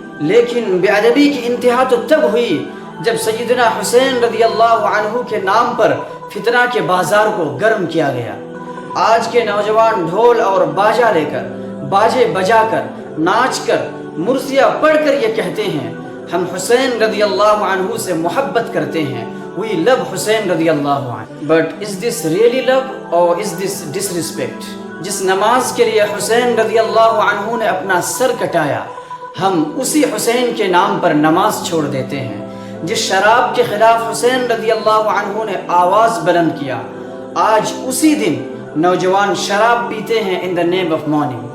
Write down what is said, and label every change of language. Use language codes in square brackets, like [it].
[ur] لیکن بے ادبی کی انتہا تو تب ہوئی جب سیدنا حسین رضی اللہ عنہ کے نام پر فتنہ کے بازار کو گرم کیا گیا. آج کے نوجوان ڈھول اور باجا لے کر، باجے بجا کر، ناچ کر، مرثیہ پڑھ کر یہ کہتے ہیں ہم حسین رضی اللہ عنہ سے محبت کرتے ہیں. [en] We love Hussain رضی اللہ عنہ. But is this really love or is this disrespect? [ur] جس نماز کے لیے حسین رضی اللہ عنہ نے اپنا سر کٹایا، ہم اسی حسین کے نام پر نماز چھوڑ دیتے ہیں. جس شراب کے خلاف حسین رضی اللہ عنہ نے آواز بلند کیا، آج اسی دن نوجوان شراب پیتے ہیں [en] in the name of mourning.